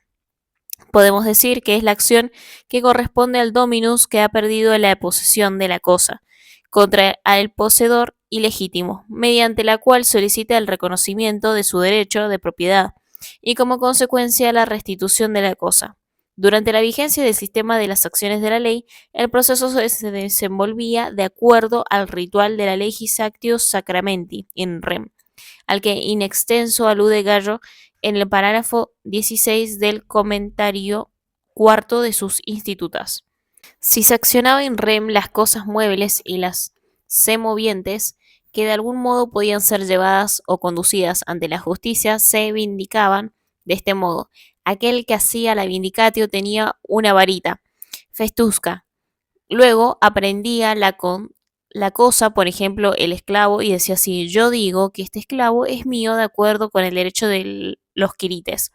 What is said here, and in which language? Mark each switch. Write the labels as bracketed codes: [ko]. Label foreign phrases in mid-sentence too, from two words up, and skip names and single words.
[es] Podemos decir que es la acción que corresponde al dominus que ha perdido la posesión de la cosa contra el poseedor ilegítimo, mediante la cual solicita el reconocimiento de su derecho de propiedad y como consecuencia la restitución de la cosa. Durante la vigencia del sistema de las acciones de la ley, el proceso se desenvolvía de acuerdo al ritual de la [la] legis actio sacramenti in rem, [es] al que [la] in extenso [es] alude Gallo en el parágrafo 16 del comentario cuarto de sus institutas. Si se accionaba [la] in rem [es] las cosas muebles y las semovientes, que de algún modo podían ser llevadas o conducidas ante la justicia, se vindicaban de este modo. Aquel que hacía la vindicatio tenía una varita, festusca. Luego aprendía la cosa, por ejemplo, el esclavo, y decía así: yo digo que este esclavo es mío de acuerdo con el derecho de los quirites.